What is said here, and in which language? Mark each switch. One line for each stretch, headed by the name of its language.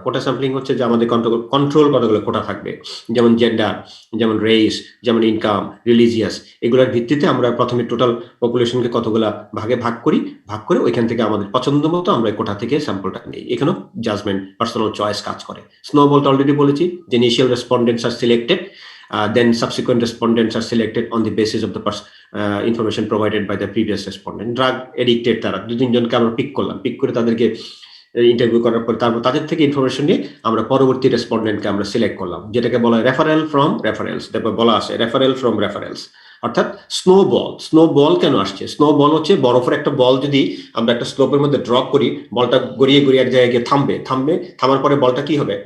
Bangla: কোটা sampling হচ্ছে যে আমাদের কন্ট্রোল কতগুলো কোটা থাকবে, যেমন জেন্ডার, যেমন রেস, যেমন ইনকাম, রিলিজিয়াস, এগুলোর ভিত্তিতে আমরা প্রথমে টোটাল পপুলেশনকে কতগুলা ভাগে ভাগ করে ওইখান থেকে আমাদের পছন্দ মতো আমরা কোটা থেকে স্যাম্পলটা নিই। এখানেও জাজমেন্ট, পার্সোনাল চয়েস কাজ করে। স্নোবলটা অলরেডি বলেছি যে
English: Initial respondents are selected, then subsequent respondents are selected on the basis of the information provided by the previous respondent. Drug addicted,
Bangla: তারা 2-3 জনকে আমরা পিক করে তাদেরকে ইন্টারভিউ করার পর তারপর তাদের থেকে ইনফরমেশন নিয়ে আমরা পরবর্তী রেসপন্ডেন্টকে আমরা সিলেক্ট করলাম, যেটাকে বলা হয় রেফারেল ফ্রম রেফারেলস। তারপর বলা আছে রেফারেল ফ্রম রেফারেলস, অর্থাৎ স্নো বল কেন আসছে? স্নো বল হচ্ছে বরফের একটা বল, যদি আমরা একটা স্লোপের মধ্যে ড্রপ করি, বলটা গড়িয়ে গড়িয়ে এক জায়গায় গিয়ে থামার পরে বলটা কি হবে?